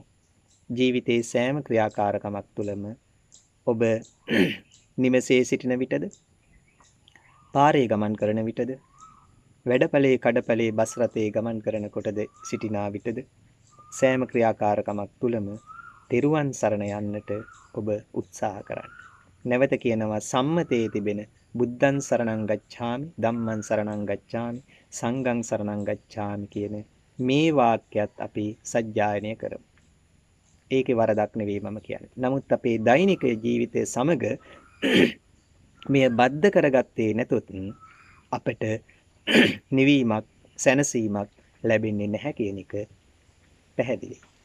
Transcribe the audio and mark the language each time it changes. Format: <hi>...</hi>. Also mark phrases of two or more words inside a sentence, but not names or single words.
<si>ජීවිතයේ සෑම ක්‍රියාකාරකමක් තුළම ඔබ නිවසේ සිටින විටද, පාරේ ගමන් කරන විටද, වැඩපලේ කඩපලේ බස් රථයේ ගමන් කරනකොටද සිටිනා විටද සෑම ක්‍රියාකාරකමක් තුළම තෙරුවන් සරණ යන්නට ඔබ උත්සාහ කරන්න. නැවත කියනවා සම්මතයේ තිබෙන</si> <pi>බුද්ධං සරණං ගච්ඡාමි ධම්මං සරණං ගච්ඡාමි සංඝං සරණං ගච්ඡාමි</pi> <si>කියන මේ වාක්‍යයත් අපි සජ්ජායනය කරමු. ඒකේ වරදක් නෙවෙයි මම කියන්නේ. නමුත් අපේ දෛනික ජීවිතයේ සමග මෙය බද්ධ කරගත්තේ නැතොත් අපට නිවීමක් සැනසීමක් ලැබෙන්නේ නැහැ කියන එක පැහැදිලි.</si>